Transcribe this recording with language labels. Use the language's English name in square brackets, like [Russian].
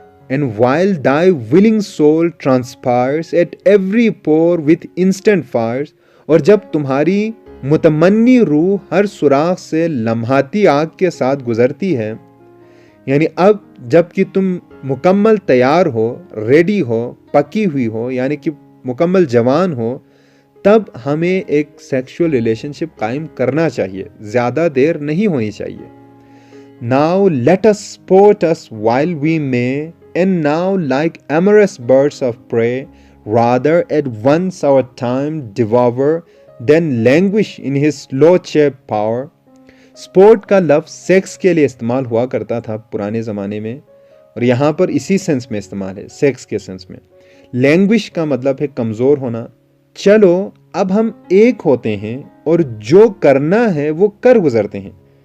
[English] And while thy willing soul transpires at every pore with instant fires, [Hindi] और जब तुम्हारी मुतमन्नी रूह हर सुराख से लम्हाती आग के साथ गुजरती है, यानी अब जबकि तुम मुकम्मल तैयार हो, रेडी हो, पकी हुई हो, यानी कि मुकम्मल जवान हो, तब हमें एक सेक्सुअल रिलेशनशिप कायम करना चाहिए, ज़्यादा देर नहीं होनी चाहिए। [English] Now let us sport us while we may, and now like amorous birds of prey, rather at once our time devour than languish in his slow-chap power. [Hindi] Sport का लफ्ज़ सेक्स के लिए इस्तेमाल हुआ करता था पुराने ज़माने में और यहाँ पर इसी सेंस में इस्तेमाल है, सेक्स के सेंस में। लैंग्विश का मतलब है कमज़ोर होना। चलो अब हम एक होते हैं और जो करना है वो कर गुजरते हैं।